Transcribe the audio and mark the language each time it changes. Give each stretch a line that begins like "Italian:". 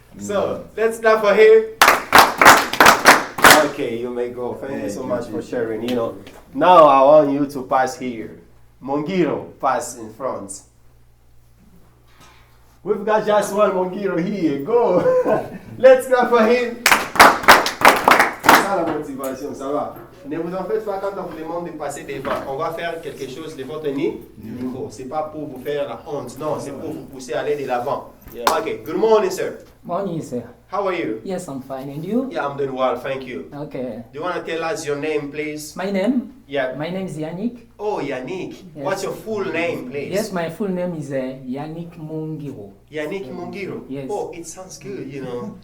English: So, let's clap for him. Okay, you may go. Thank you so much for sharing. You know, now I want you to pass here. Mongiro, pass in front. We've got just one Mongiro here. Go. Let's clap for him.
French: C'est ça la motivation, ça va. Ne vous en faites pas quand on vous demande de passer devant. On va faire quelque chose devant tenir du micro. C'est pas pour vous faire la honte. Non, c'est pour vous pousser à aller de l'avant.
English: Okay. Good morning, sir. Morning, sir. How are you? Yes, I'm fine. And you? Yeah, I'm doing well, thank you. Okay. Do you want to tell us your name, please? My name? Yeah. My name is Yannick. Oh, Yannick. Yes. What's your full name, please? Yes, my full name is Yannick Mungiro. Yannick Mungiro. Yes. Oh, it sounds good, you know.